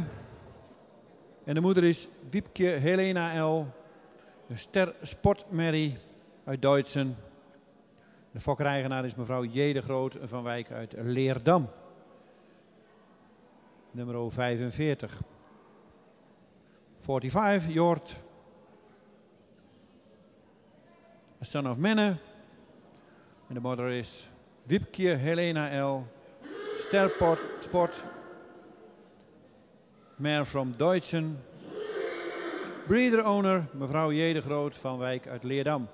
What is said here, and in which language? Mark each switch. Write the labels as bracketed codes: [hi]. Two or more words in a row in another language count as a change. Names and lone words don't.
[nl] En de moeder is Wiepke Helena L. Een ster sportmerrie uit Duitsen. De fokkereigenaar is mevrouw J. de Groot van Wijk uit Leerdam. Nummer 45. 45, Jort. [en] A son of Menne. [nl] En de moeder is Wiepke Helena L. [en] Sport. Mare from Duitsen. Breeder owner, [nl] mevrouw J. de Groot van Wijk uit Leerdam.